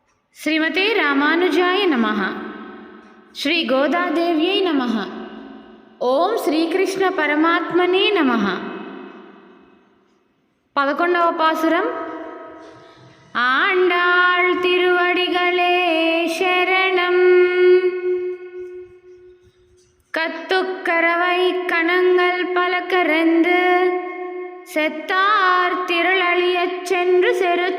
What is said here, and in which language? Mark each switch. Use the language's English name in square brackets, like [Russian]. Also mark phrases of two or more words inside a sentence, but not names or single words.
[Sanskrit] श्रीमते रामानुजाय नमः। श्री गोदादेव्यै नमः। ओम श्रीकृष्ण परमात्मने नमः। [Tamil] 11వ பாசுரம். ஆண்டாள் திருவடிகளே சரணம். கத்துக்கரவை கணங்கள் பல கரந்து செத்தார் திரளழியச் சென்று செருச்